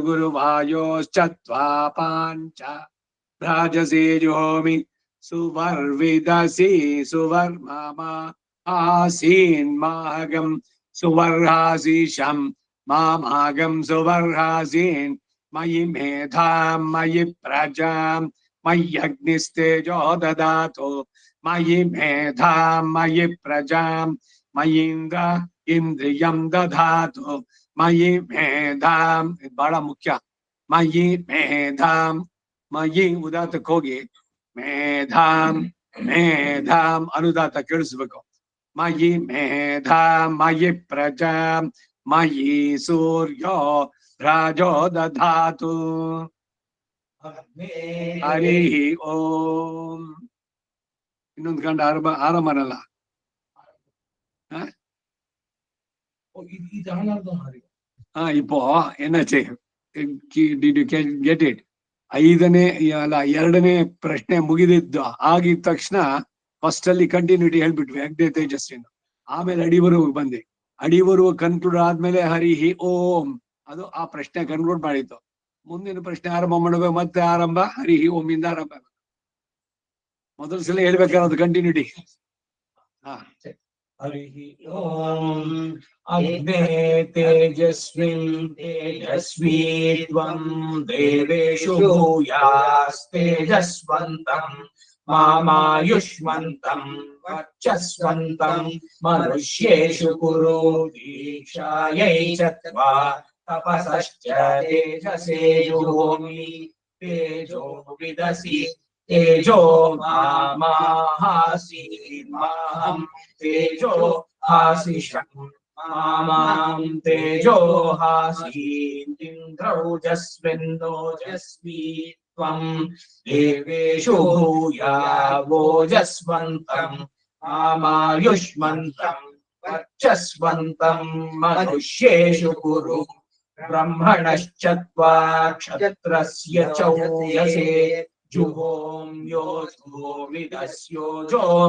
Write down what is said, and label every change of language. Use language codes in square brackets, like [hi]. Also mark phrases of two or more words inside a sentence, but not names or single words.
[sa] ಗುರುವಾಯೋಶ್ಚತ್ವಾ ಪಾಂಚ ಭ್ರಾಜಸಿ ಜುಹೋಮಿ ಸುವರ್ವಿದಸಿ ಸುವರ್ಮ ಆಸೀನ್ ಮಾಹಗಂ ಸುವರ್ಹಾಸೀಶಂ ಮಾಮಾಗಂ ಸುವರ್ಹಾಸೀನ್ ಮಯಿ ಮೇಧಾಂ ಮಯಿ ಪ್ರಜಾಂ ಮಯ್ಯಗ್ನಿಸ್ತೇಜೋ ದದಾತು ಮಯಿ ಮೇಧಾಂ ಮಯಿ ಪ್ರಜಾಂ ಮಯೀಂದ್ರ ಇಂದ್ರಿಯಂ ದಧಾತು ಮಯಿ ಮೇಧಾಂ. [kn] ಇದು ಬಹಳ ಮುಖ್ಯ. [sa] ಮಯಿ ಮೇಧಾಂ, [kn] ಮಯಿ ಉದಾತಕ್ಕೆ ಹೋಗಿ [sa] ಮೇಧಾಂ ಮೇಧಾಂ [kn] ಅನುದಾತ ಕೇಳಿಸ್ಬೇಕು. [sa] ಮಯಿ ಮೇಧಾಂ ಮಯಿ ಪ್ರಜಾಂ ಮಯಿ ಸೂರ್ಯೋ ರಾಜೋ ದಧಾತು. ಹರಿ ಓಂ. [kn] ಇನ್ನೊಂದು ಗಂಡ ಆರಂಭನಲ್ಲ. [ta] இப்போ என்னாச்சு? [en] did you get it? [kn] ಎರಡನೇ ಪ್ರಶ್ನೆ ಮುಗಿದಿದ್ದು ಆಗಿದ ತಕ್ಷಣ ಫಸ್ಟ್ ಅಲ್ಲಿ ಕಂಟಿನ್ಯೂಟಿ ಹೇಳ್ಬಿಟ್ವಿ [sa] ಅಗ್ನೇ ತೇಜಸ್ವಿನ. [kn] ಆಮೇಲೆ ಅಡಿವರೆಗೂ ಬಂದೆ. ಅಡಿವರೆಗೂ ಕನ್ಕ್ಲೂಡ್ ಆದ್ಮೇಲೆ [sa] ಹರಿ ಓಂ, [kn] ಅದು ಆ ಪ್ರಶ್ನೆ ಕನ್ಕ್ಲೂಡ್ ಮಾಡಿತ್ತು. ಮುಂದಿನ ಪ್ರಶ್ನೆ ಆರಂಭ ಮಾಡಬೇಕು. ಮತ್ತೆ ಆರಂಭ [sa] ಹರಿ ಓಂ [kn] ಇಂದ ಆರಂಭ. ಮೊದಲ ಸಲ ಹೇಳ್ಬೇಕಾದ್ರೆ ಕಂಟಿನ್ಯೂಟಿ. [sa] ಹರಿ ಓಂ ಅಗ್ನೇ ತೇಜಸ್ವಿನ್ ತೇಜಸ್ವಿ ತ್ವಂ ದೇವೇಶು ಭೂಯಾಸ್ತೇಜಸ್ವಂತಂ ಮಾಯುಷ್ಮಂತಂ ವರ್ಚಸ್ವಂತಂ ಮನುಷ್ಯೇಷು ಕುರು ದೀಕ್ಷಾಯೈ ಚತ್ವಾ ತಪಸಶ್ಚ ತೇಜಸೇ ಜುಹೋಮಿ ತೇಜೋ ವಿದಸಿ ತೇಜೋ ಮಾಮಹಾಸೀನ್ ಮಾಹಂ ತೇಜೋ ಹಾಸಿಷಂ ಮಾಂ ತೇಜೋ ಹಾಸೀನ್ ಇಂದ್ರೌಜಸ್ವಿನ್ನೋಜಸ್ವಿ ತ್ವಂ ದೇವೇಶು ಭೂಯಾ ಓಜಸ್ವಂತಂ ಮಾಯುಷ್ಮಂತಂ ವರ್ಚಸ್ವಂತಂ ಮನುಷ್ಯೇಷು ಕುರು ಬ್ರಹ್ಮಣಶ್ಚತ್ವಾ ಕ್ಷತ್ರಸ್ಯ ಚೌಯಸೇ ಜುಹೋಮ್ಯೋಜೋ ವಿದಸ್ಯೋಜೋ